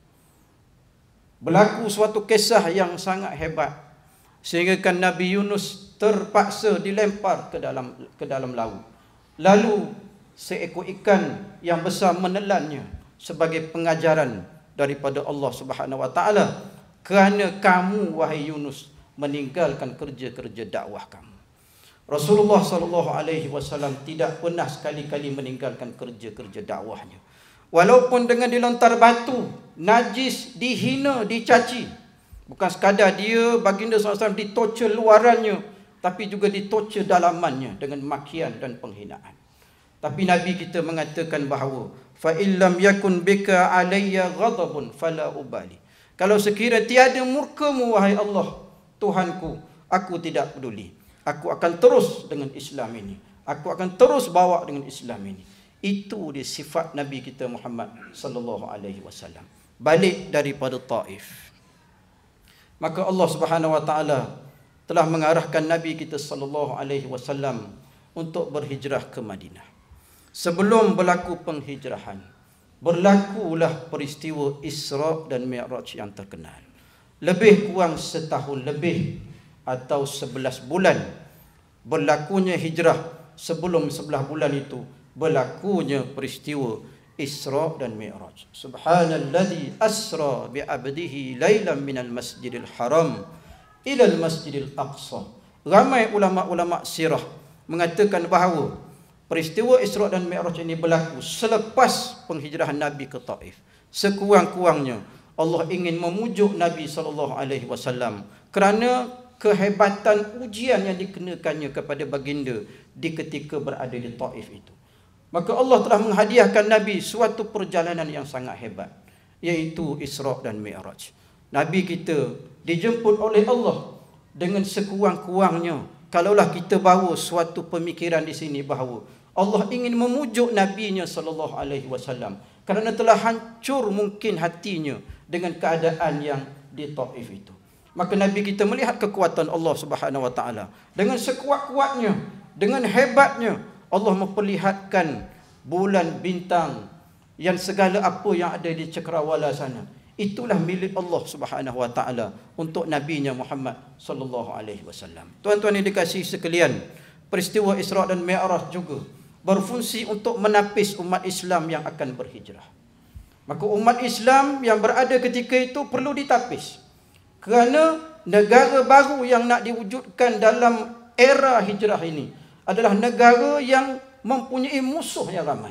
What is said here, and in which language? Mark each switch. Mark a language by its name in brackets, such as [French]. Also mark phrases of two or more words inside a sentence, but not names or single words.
[Malay] Berlaku suatu kisah yang sangat hebat, sehingga kan Nabi Yunus terpaksa dilempar ke dalam laut. Lalu seekor ikan yang besar menelannya sebagai pengajaran daripada Allah [Arabic] سبحانه وتعالى, [Malay] kerana kamu wahai Yunus meninggalkan kerja-kerja dakwah kamu. Rasulullah [Arabic] صلى الله عليه وسلم [Malay] tidak pernah sekali-kali meninggalkan kerja-kerja dakwahnya. Walaupun dengan dilontar batu, najis, dihina, dicaci. Bukan sekadar dia baginda SAW ditorture luarannya, tapi juga ditorture dalamannya dengan makian dan penghinaan. Tapi Nabi kita mengatakan bahawa [Arabic] فإن لم يكن بك علي غضب فلا أبالي. [Malay] Kalau sekiranya tiada murkamu wahai Allah Tuhanku, aku tidak peduli. Aku akan terus dengan Islam ini. Aku akan terus bawa dengan Islam ini. Itu dia sifat Nabi kita Muhammad [Arabic] صلى الله عليه وسلم. [Malay] Balik daripada Taif, maka Allah [Arabic] سبحانه وتعالى [Malay] telah mengarahkan Nabi kita [Arabic] صلى الله عليه وسلم [Malay] untuk berhijrah ke Madinah. Sebelum berlaku penghijrahan, berlakulah peristiwa Isra dan Mi'raj yang terkenal. Lebih kurang setahun lebih atau 11 bulan berlakunya hijrah. Sebelum 11 bulan itu berlakunya peristiwa Isra dan Mi'raj. [Arabic] سبحان الذي أسرى بعبده ليلا من المسجد الحرام إلى المسجد الأقصى. [Malay] Ramai ulama-ulama sirah mengatakan bahawa peristiwa Isra dan Mi'raj ini berlaku selepas penghijrahan Nabi ke Taif. Sekurang-kurangnya Allah ingin memujuk Nabi [Arabic] صلى الله عليه وسلم [Malay] kerana kehebatan ujian yang dikenakannya kepada baginda di ketika berada di Taif itu. Maka Allah telah menghadiahkan Nabi suatu perjalanan yang sangat hebat, iaitu Isra dan Mi'raj. Nabi kita dijemput oleh Allah dengan sekurang-kurangnya. Kalaulah kita bawa suatu pemikiran di sini bahawa Allah ingin memujuk Nabi-Nya [Arabic] صلى الله عليه وسلم [Malay] kerana telah hancur mungkin hatinya dengan keadaan yang di Taif itu. Maka Nabi kita melihat kekuatan Allah [Arabic] سبحانه وتعالى. [Malay] Dengan sekuat-kuatnya, dengan hebatnya, Allah memperlihatkan bulan bintang yang segala apa yang ada di cakrawala sana. Itulah milik Allah [Arabic] سبحانه وتعالى [Malay] untuk Nabi-Nya Muhammad [Arabic] صلى الله عليه وسلم. [Malay] Tuan-tuan yang dikasihi sekalian, peristiwa Isra dan Mi'raj juga berfungsi untuk menapis umat Islam yang akan berhijrah. Maka umat Islam yang berada ketika itu perlu ditapis. Kerana negara baru yang nak diwujudkan dalam era hijrah ini adalah negara yang mempunyai musuh yang ramai.